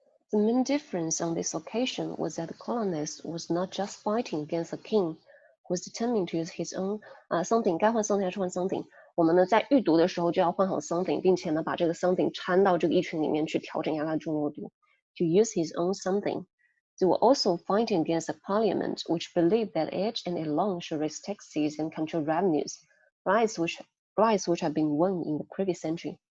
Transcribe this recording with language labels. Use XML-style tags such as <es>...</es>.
<en>The main difference on this occasion was that the colonist was not just fighting against the king, who was determined to use his own something</en> <zh>该换 something 还是换 something？我们呢在预读的时候就要换好 something， 并且呢把这个 something 掺到这个议群里面去调整一下它的重要度。</zh> <en>To use his own something. They were also fighting against the parliament, which believed that it and it alone should raise taxes and control revenues, rights which had been won in the previous century.</en>